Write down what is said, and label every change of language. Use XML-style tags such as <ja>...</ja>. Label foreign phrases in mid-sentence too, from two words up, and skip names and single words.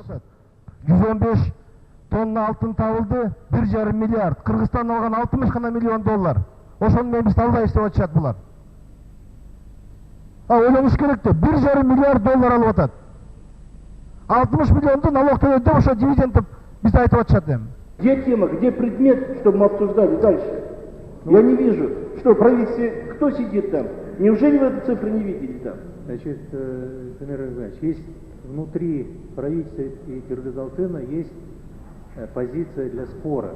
<ky>115 тонна алтын табылды, 1,5 миллиард. Кыргызстан алган 60 гана миллион доллар. Ошону менен биз алдайбыз деп атышат булар. Ойлонуш керек да, 1,5 миллиард доллар алып атат. 60 миллионду налог төлөдү деп ошо дивиденд деп биз айтып атышат эми.</ky> <ru>Где тема, где предмет, чтобы мы обсуждали дальше? Я не вижу, что в правительстве, кто сидит там? Неужели вы эту цифру не видели там? Значит, Дамир Ильич, есть внутри правительства и Кыргыз-Алтына есть позиция для спора.</ru>